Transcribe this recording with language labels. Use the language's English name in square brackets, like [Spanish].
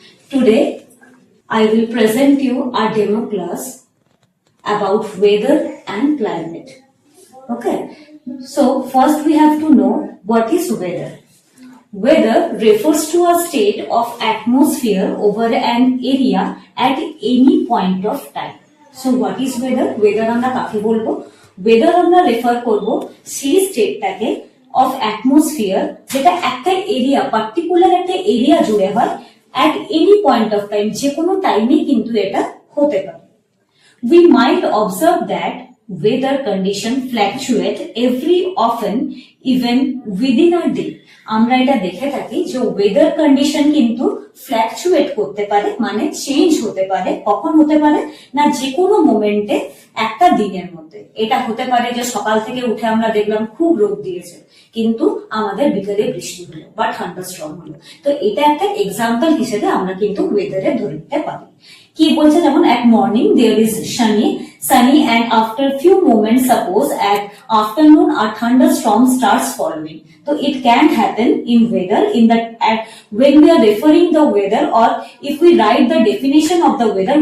[English] Today, I will present you a demo class about weather and climate. Okay, so first we have to know what is weather. Weather refers to a state of atmosphere over an area at any point of time. So what is weather? [Bangla] Weather আমরা কাকে বলবো? Weather আমরা refer করব সেই স্টেটটাকে of atmosphere যেটা একটা area particular একটা area জুড়ে হয় [English] at any point of time, [Bangla] যে কোনো টাইমে কিন্তু এটা হতে পারে। [English] We might observe that weather condition fluctuate every often even within a day. [Bangla] আমরা এটা দেখে থাকি যে ওয়েদার কন্ডিশন কিন্তু ফ্ল্যাকচুয়েট করতে পারে, মানে চেঞ্জ হতে পারে। কখন হতে পারে না, যে কোনো মোমেন্টে একটা দিনের মধ্যে। এটা হতে পারে যে সকাল থেকে উঠে আমরা দেখলাম খুব রোদ দিয়েছে, কিন্তু আমাদের বিকেলে বৃষ্টি হলো বা থান্ডারস্টর্ম হলো। তো এটা একটা এক্সাম্পল হিসেবে আমরা কিন্তু ওয়েদারে ধরে নিতে পারি। কি বলছে, যেমন [English] at morning there is sunny and after few moments suppose at afternoon a thunderstorm starts following. So it can happen in weather when we are referring the weather, or if we write the definition of the weather.